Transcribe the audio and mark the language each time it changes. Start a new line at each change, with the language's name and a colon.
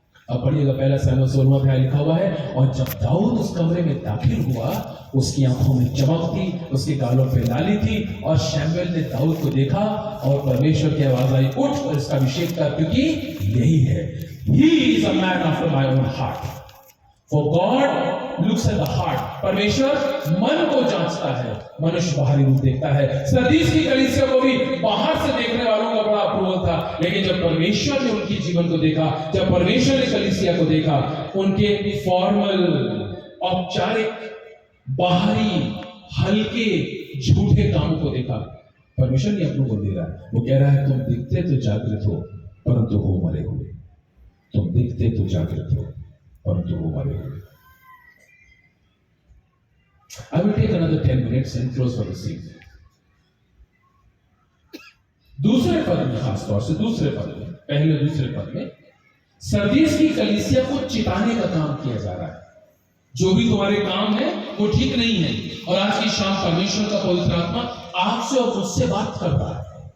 Hindi: अब पढ़िएगा, पहला सैमुएल 16वां अध्याय लिखा हुआ है, और जब दाऊद उस कमरे में दाखिल हुआ, उसकी आंखों में चमक थी, उसके गालों पे लाली थी। और सैमुएल ने दाऊद को देखा और परमेश्वर की आवाज आई, उठ और इसका अभिषेक कर, क्योंकि यही है,
English: he is a man after my own heart। For God looks at the heart।
Hindi: परमेश्वर मन को जांचता है, मनुष्य बाहरी रूप देखता है। सरदीस की कलीसिया को भी बाहर से देखने वालों का बड़ा अप्रूवल था, लेकिन जब परमेश्वर ने उनकी जीवन को देखा, जब परमेश्वर ने कलीसिया को देखा, उनके फॉर्मल, औपचारिक, बाहरी, हल्के, झूठे कामों को देखा, परमेश्वर ने अप्रूवल दे रहा है। वो कह रहा है, तुम दिखते तो जागृत हो परंतु हो मरे हुए। तुम दिखते तो जागृत हो परंतु वो मरे हुए।
English: I will take another 10 minutes and close for this evening.
Hindi: दूसरे पद में, खासतौर से दूसरे पद में, पहले दूसरे पद में सरदीस की कलीसिया को चिताने का काम किया जा रहा है। जो भी तुम्हारे काम है वो ठीक नहीं है। और आज की शाम परमेश्वर का पवित्र आत्मा आपसे और मुझसे बात कर रहा है।